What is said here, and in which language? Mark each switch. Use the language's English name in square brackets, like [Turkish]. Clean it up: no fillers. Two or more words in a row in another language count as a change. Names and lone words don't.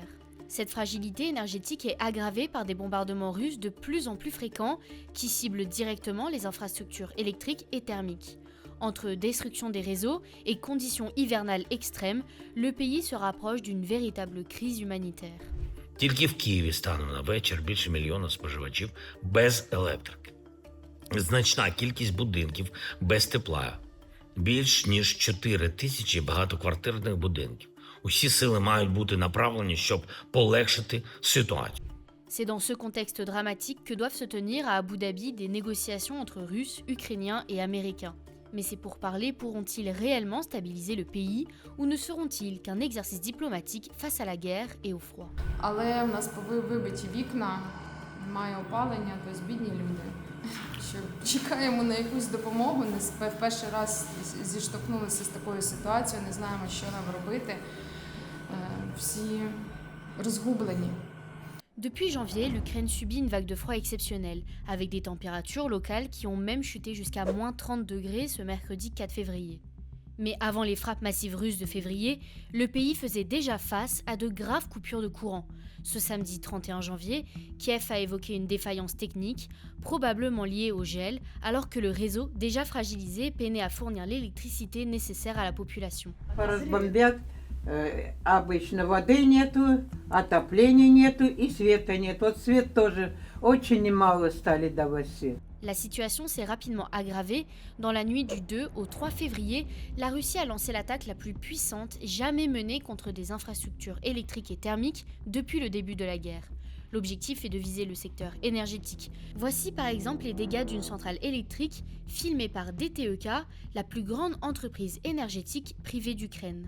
[French] Cette fragilité énergétique est aggravée par des bombardements russes de plus en plus fréquents qui ciblent directement les infrastructures électriques et thermiques. Entre destruction des réseaux et conditions hivernales extrêmes, le pays se rapproche d'une véritable crise humanitaire. [Ukrainian] Тільки в Києві станом на вечір більше мільйона споживачів без електрики. Значна кількість будинків без тепла. Більш ніж 4 тисячі багатоквартирних будинків. Усі сили мають бути направлені, щоб полегшити ситуацію. [French] C'est dans ce contexte dramatique que doivent se tenir à Abu Dhabi des négociations entre Russes, Ukrainiens et Américains. Mais ces pourparlers pourront-ils réellement stabiliser le pays ou ne seront-ils qu'un exercice diplomatique face à la guerre et au froid? [Ukrainian] Але в нас вибиті вікна, немає опалення, тобто бідні люди. Що чекаємо на якусь допомогу, в перший раз зіштовхнулися з такою ситуацією, не знаємо, що нам робити. Всі розгублені. [French] Depuis janvier, l'Ukraine subit une vague de froid exceptionnelle, avec des températures locales qui ont même chuté jusqu'à moins 30 degrés ce mercredi 4 février. Mais avant les frappes massives russes de février, le pays faisait déjà face à de graves coupures de courant. Ce samedi 31 janvier, Kiev a évoqué une défaillance technique, probablement liée au gel, alors que le réseau, déjà fragilisé, peinait à fournir l'électricité nécessaire à la population. [Russian] Обычно воды нету, отопления нету и света нет. Вот свет тоже очень немало стали давать свет. [French] La situation s'est rapidement aggravée. Dans la nuit du 2 au 3 février, la Russie a lancé l'attaque la plus puissante jamais menée contre des infrastructures électriques et thermiques depuis le début de la guerre. L'objectif est de viser le secteur énergétique. Voici par exemple les dégâts d'une centrale électrique filmée par DTEK, la plus grande entreprise énergétique privée d'Ukraine.